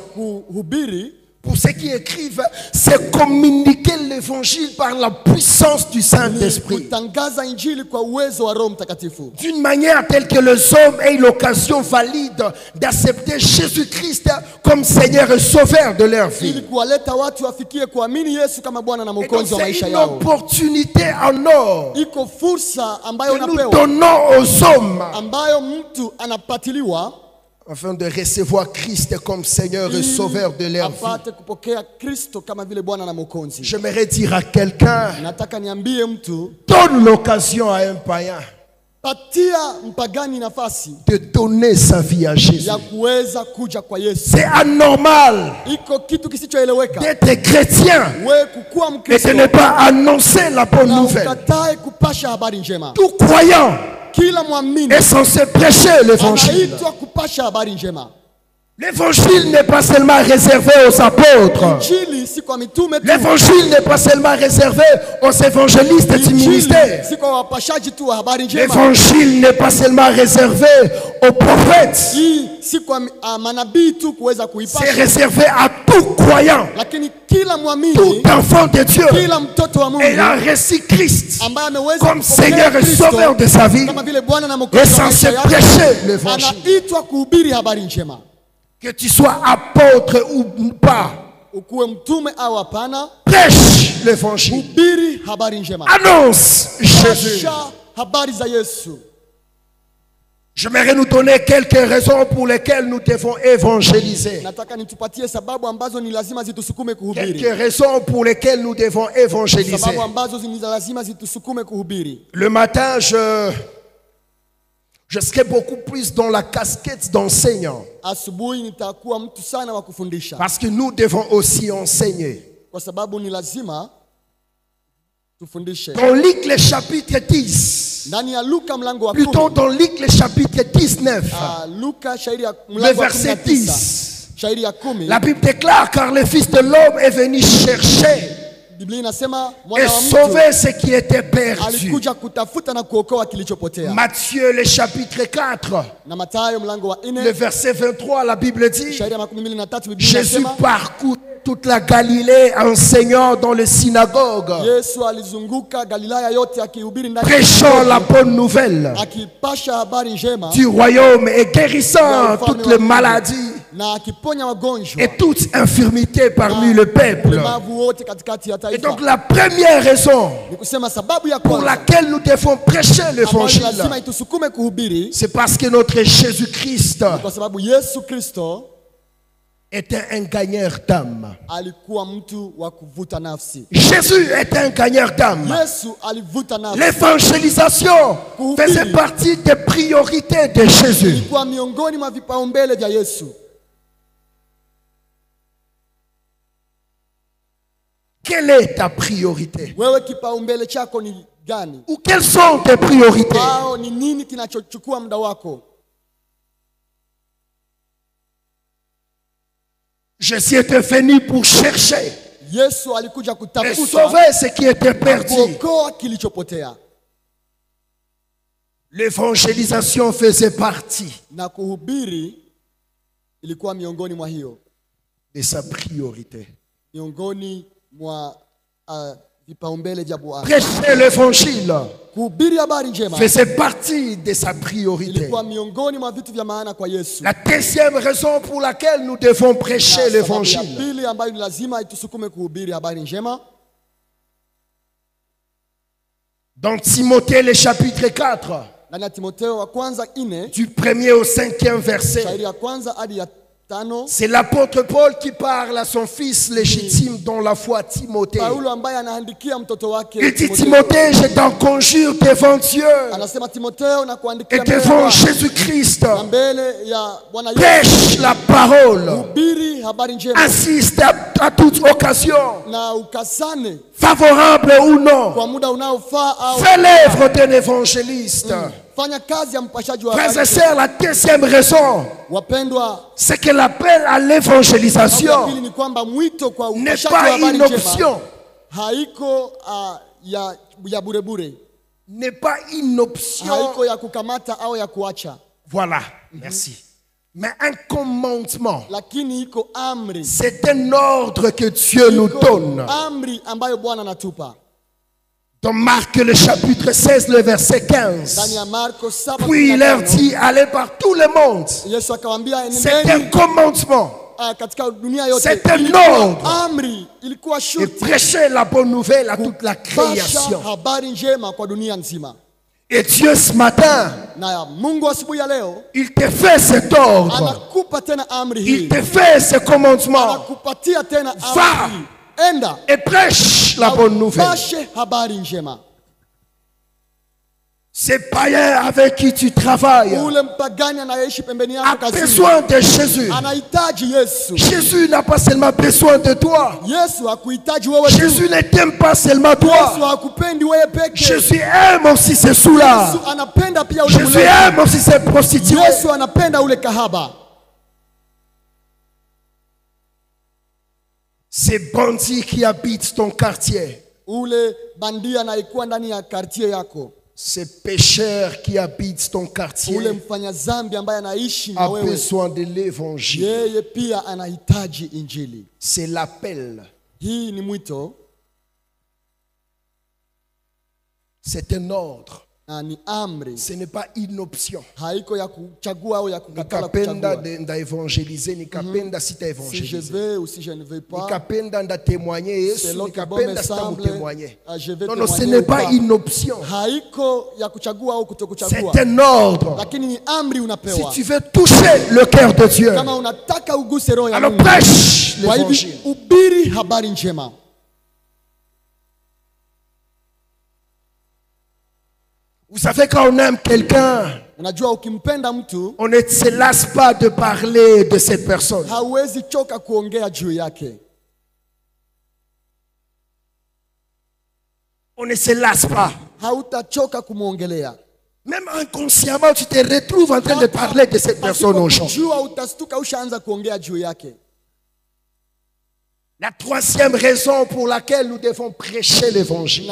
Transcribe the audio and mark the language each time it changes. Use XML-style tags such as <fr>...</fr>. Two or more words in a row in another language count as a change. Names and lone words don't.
<sw>kuhubiri,</sw> <fr>pour ceux qui écrivent, c'est communiquer l'évangile par la puissance du Saint-Esprit.</fr> <sw>kutangaza injili kwa uwezo wa Roho Mtakatifu.</sw> <fr>D'une manière telle que les hommes aient l'occasion valide d'accepter Jésus-Christ comme Seigneur et Sauveur de leur</fr> <sw>Ili</sw> <fr>vie.</fr> <sw>kuwaleta watu wafikie kuamini Yesu kama Bwana na</sw> <fr>Et donc</fr> <sw>Mwokozi wa</sw> <fr>c'est</fr> <sw>maisha</sw> <fr>une</fr> <sw>yao.</sw> <fr>opportunité en or</fr> <sw>Iko fursa ambayo</sw> <fr>que nous</fr> <sw>unapewa,</sw> <fr>donnons aux hommes</fr> <sw>ambayo mtu anapatiliwa</sw> <fr>afin de recevoir Christ comme Seigneur et Sauveur de leur vie.</fr> <sw>apate kupokea Kristo kama vile Bwana na Mwokozi.</sw> <fr>J'aimerais dire à quelqu'un,</fr> <sw>Nataka niambie mtu,</sw> <fr>donne l'occasion à un païen</fr> <sw>patia mpagani nafasi</sw> <fr>de donner sa vie à Jésus.</fr> <sw>ya kuweza kuja kwa Yesu.</sw> <fr>C'est anormal</fr> <sw>Iko kitu kisichoeleweka</sw> <fr>d'être chrétien</fr> <sw>wewe kukuwa</sw> <fr>et de</fr> <sw>Mkristo</sw> <fr>ne pas annoncer la bonne</fr> <sw>na</sw> <fr>nouvelle.</fr> <sw>ukatae kupasha habari njema.</sw> <fr>Tout croyant</fr> <sw>Kila mwamini</sw> <fr>est censé prêcher l'évangile.</fr> <sw>anaitwa kupasha habari njema.</sw> <fr>L'évangile n'est pas seulement réservé aux apôtres.</fr> <sw>Injili si kwa mitume tu.</sw> <fr>L'évangile n'est pas seulement réservé aux évangélistes du</fr> <sw>Injili</sw> <fr>ministère.</fr> <sw>si kwa wapashaji tu wa habari njema.</sw> <fr>L'évangile n'est pas seulement réservé aux prophètes.</fr> <sw>Hii si kwa manabii tu kuweza</sw> <fr>C'est</fr> <sw>kuipasha,</sw> <fr>réservé à tout croyant,</fr> <sw>lakini kila mwamini,</sw> <fr>tout enfant de Dieu</fr> <sw>kila mtoto wa Mungu</sw> <fr>ayant reçu Christ</fr> <sw>ambaye ameweza</sw> <fr>comme</fr> <sw>kupokea</sw> <fr>Seigneur et</fr> <sw>Kristo</sw> <fr>Sauveur de sa vie</fr> <sw>kama vile Bwana na</sw> <fr>est</fr> <sw>Mwokozi wa</sw> <fr>censé</fr> <sw>maisha yake,</sw> <fr>prêcher l'évangile.</fr> <sw>anaitwa kuhubiri habari njema.</sw> <fr>Que tu sois apôtre ou pas,</fr> <sw>Ukuwe mtume au hapana,</sw> <fr>prêche l'évangile.</fr> <sw>hubiri habari njema.</sw> <fr>Annonce Jésus.</fr> <sw>Pasha habari za Yesu.</sw> <fr>J'aimerais nous donner quelques raisons pour lesquelles nous devons évangéliser.</fr> <sw>Nataka nitupatie sababu ambazo ni lazima zitusukume kuhubiri.</sw> <fr>Quelques raisons pour lesquelles nous devons évangéliser.</fr> <sw>Sababu ambazo ni lazima zitusukume kuhubiri.</sw> <fr>Le matin, je serai beaucoup plus dans la casquette d'enseignant.</fr> <sw>Asubuhi nitakuwa mtu sana wa kufundisha.</sw> <fr>Parce que nous devons aussi enseigner.</fr> <sw>Kwa sababu ni lazima tufundishe.</sw> <fr>Dans Luc le chapitre 10,</fr> <sw>Ndani ya Luka mlango wa</sw> <fr>plutôt</fr> <sw>10.</sw> <fr>dans Luc le chapitre 19,</fr> <sw>Luka shairi ya</sw> <fr>le</fr> <sw>mlango wa</sw> <fr>verset</fr> <sw>19.</sw> <fr>10,</fr> <sw>Shairi ya 10.</sw> <fr>la Bible déclare car le Fils de l'homme est venu chercher</fr> <sw>Biblia inasema</sw> <fr>et</fr> <sw>mwana wa mtu</sw> <fr>sauver ce qui était perdu.</fr> <sw>alikuja kutafuta na kuokoa kilichopotea.</sw> <fr>Matthieu le chapitre 4,</fr> <sw>Na Mathayo mlango wa</sw> <fr>le</fr> <sw>4</sw> <fr>verset 23, la Bible dit</fr> <sw>shairi ya 23 Biblia</sw> <fr>Jésus</fr> <sw>inasema</sw> <fr>parcourt toute la Galilée enseignant dans les synagogues,</fr> <sw>Yesu alizunguka Galilaya yote akihubiri ndani</sw> <fr>prêchant la bonne nouvelle</fr> <sw>akipasha habari njema</sw> <fr>du royaume et guérissant toutes les maladies</fr> <sw>na akiponya wagonjwa</sw> <fr>et toute infirmité parmi le peuple.</fr> <sw>ulemavu wote katikati ya</sw> <fr>Et</fr> <sw>taifa.</sw> <fr>donc la première raison</fr> <sw>Ni kusema sababu ya</sw> <fr>pour</fr> <sw>kwanza</sw> <fr>laquelle nous devons prêcher</fr> <sw>ambayo</sw> <fr>l'évangile,</fr> <sw>lazima itusukume kuhubiri,</sw> <fr>c'est parce que notre Jésus-Christ</fr> <sw>kwa sababu Yesu Kristo</sw> <fr>était un gagneur d'âme.</fr> <sw>alikuwa mtu wa kuvuta nafsi.</sw> <fr>Jésus était un gagneur d'âme.</fr> <sw>Yesu alivuta nafsi.</sw> <fr>L'évangélisation faisait partie des priorités de Jésus.</fr> <sw>Ilikuwa miongoni mwa vipaumbele vya Yesu.</sw> <fr>Quelle est ta priorité?</fr> <sw>Wewe kipaumbele chako ni gani?</sw> <fr>Ou quelles sont tes priorités?</fr> <sw>Au ni nini kinachochukua muda wako?</sw> <fr>Jésus était venu pour chercher</fr> <sw>Yesu alikuja</sw> <fr>et</fr> <sw>kutafuta</sw> <fr>sauver ce qui était perdu.</fr> <sw>kuokoa kilichopotea,</sw> <fr>L'évangélisation faisait partie</fr> <sw>na kuhubiri ilikuwa miongoni mwa hiyo,</sw> <fr>de sa priorité.</fr> <sw>miongoni mwa vipaumbele vya Bwana.</sw> <fr>Prêcher l'évangile</fr> <sw>Kuhubiri habari njema</sw> <fr>faisait partie de sa priorité.</fr> <sw>ilikuwa miongoni mwa vitu vya maana kwa Yesu.</sw> <fr>La deuxième raison pour laquelle nous devons prêcher</fr> <sw>Sababu ya</sw> <fr>l'évangile,</fr> <sw>pili ambayo ni lazima itusukume kuhubiri habari njema,</sw> <fr>dans Timothée le chapitre 4,</fr> <sw>ndani ya Timotheo wa kwanza 4</sw> <fr>du 1er au 5e verset,</fr> <sw>shairi ya kwanza hadi ya 5,</sw> <fr>c'est l'apôtre Paul qui parle à son fils légitime dans la foi, Timothée.</fr> <sw>Paulo ambaye anaandikia mtoto wake</sw> <fr>Il dit, Timothée, je t'en conjure devant Dieu</fr> <sw>anasema Timotheo na kuandikia</sw> <fr>et</fr> <sw>mbele ya</sw> <fr>devant</fr> <sw>Bwana</sw> <fr>Jésus-Christ,</fr> <sw>na mbele ya Bwana Yesu,</sw> <fr>prêche la parole,</fr> <sw>hubiri habari njema</sw> <fr>insiste à toute occasion,</fr> <sw>na ukasane</sw> <fr>favorable ou non,</fr> <sw>kwa muda unaofaa au</sw> <fr>fais l'œuvre d'un évangéliste.</fr> <sw>fanya kazi ya mpashaji wa</sw> <fr>Frères et</fr> <sw>habari.</sw> <fr>sœurs, la deuxième raison,</fr> <sw>Wapendwa,</sw> <fr>c'est que l'appel à</fr> <sw>sababu ya</sw> <fr>l'évangélisation</fr> <sw>pili ni kwamba mwito kwa</sw> <fr>n'est</fr> <sw>upashaji wa</sw> <fr>pas</fr> <sw>habari</sw> <fr>une</fr> <sw>njema</sw> <fr>option.</fr> <sw>haiko ya burebure,</sw> <fr>N'est pas une option.</fr> <sw>haiko ya kukamata au ya kuacha,</sw> <fr>Voilà, merci. Mais un commandement.</fr> <sw>lakini iko amri.</sw> <fr>C'est un ordre que Dieu nous</fr> <sw>Iko</sw> <fr>donne.</fr> <sw>amri ambayo Bwana anatupa.</sw> <fr>Dans Marc le chapitre 16, le verset 15.</fr> <sw>Ndani ya Marko 7,</sw> <fr>Puis il leur dit, allez par tout le monde.</fr> <sw>Yesu akawaambia</sw> <fr>C'est un</fr> <sw>enendeni</sw> <fr>commandement.</fr> <sw>katika dunia yote.</sw> <fr>C'est un</fr> <sw>Ilikuwa</sw> <fr>ordre.</fr> <sw>amri, ilikuwa</sw> <fr>Et</fr> <sw>shurti</sw> <fr>prêcher la bonne nouvelle à toute la</fr> <sw>pasha</sw> <fr>création.</fr> <sw>habari njema kwa dunia nzima.</sw> <fr>Et Dieu ce matin,</fr> <sw>Na ya Mungu asubuhi ya leo</sw> <fr>il te fait cet ordre.</fr> <sw>anakupa tena amri</sw> <fr>Il</fr> <sw>hii,</sw> <fr>te fait ce commandement.</fr> <sw>anakupatia tena</sw> <fr>Va.</fr> <sw>amri hii. Enda</sw> <fr>Et prêche la bonne nouvelle.</fr> <sw>pashe habari njema.</sw> <fr>Ces païens avec qui tu travailles</fr> <sw>Ule mpagani anayeishi pembeni</sw> <fr>a</fr> <sw>yako kazini</sw> <fr>besoin de Jésus.</fr> <sw>anahitaji Yesu.</sw> <fr>Jésus n'a pas seulement besoin de toi.</fr> <sw>Yesu hakuhitaji wewe tu.</sw> <fr>Jésus ne t'aime pas seulement</fr> <sw>Yesu</sw> <fr>toi.</fr> <sw>hakupendi wewe peke.</sw> <fr>Jésus aime aussi ces sous-là.</fr> <sw>Yesu anapenda pia ule</sw> <fr>Jésus</fr> <sw>mlevi.</sw> <fr>aime aussi ces prostituées.</fr> <sw>Yesu anapenda ule kahaba.</sw> <fr>Ces bandits qui habitent ton quartier.</fr> <sw>Ule bandia anayekuwa ndani ya quartier yako.</sw> <fr>Ces pécheurs qui habitent ton</fr> <sw>Ule</sw> <fr>quartier</fr> <sw>mfanya zambi ambaye anaishi na</sw> <fr>a</fr> <sw>wewe.</sw> <fr>besoin de l'évangile.</fr> <sw>Yeye pia anahitaji injili.</sw> <fr>C'est l'appel.</fr> <sw>Hii ni mwito</sw> <fr>C'est un ordre.</fr> <sw>na ni amri.</sw> <fr>Ce n'est pas une option.</fr> <sw>Haiko ya kuchagua au ya kukatala Nikapenda kuchagua. ndaevangelize, nikapenda</sw> <fr>Si je</fr> <sw>sitaevangelize.</sw> <fr>vais ou si je ne vais pas.</fr> <sw>Nikapenda ndatémoigner Yesu,</sw> <fr>Selon que bon</fr> <sw>nikapenda</sw> <fr>me semble,</fr> <sw>sitamutémoigner.</sw> <fr>je vais Non, non, ce témoigner n'est ou pas pas. une option.</fr> <sw>Haiko ya kuchagua au kutokuchagua.</sw> <fr>C'est un ordre.</fr> <sw>Lakini ni amri</sw> <fr>Si</fr> <sw>unapewa.</sw> <fr>tu veux toucher le cœur de Dieu,</fr> <sw>Kama unataka uguse roho ya</sw> <fr>alors</fr> <sw>Mungu.</sw> <fr>prêche</fr> <sw>Kwa hivi</sw> <fr>l'évangile.</fr> <sw>ubiri habari njema.</sw> <fr>Vous savez, quand on aime quelqu'un,</fr> <sw>Unajua ukimpenda mtu</sw> <fr>on ne se lasse pas de parler de cette personne.</fr> <sw>hauwezi choka kuongea juu yake.</sw> <fr>On ne se lasse pas.</fr> <sw>Hautachoka kumwongelea.</sw> <fr>Même inconsciemment, tu te retrouves en train de parler de cette personne aux gens.</fr> <sw>Jua utastuka ushaanza kuongea juu yake.</sw> <fr>La troisième raison pour laquelle nous devons prêcher l'évangile,</fr>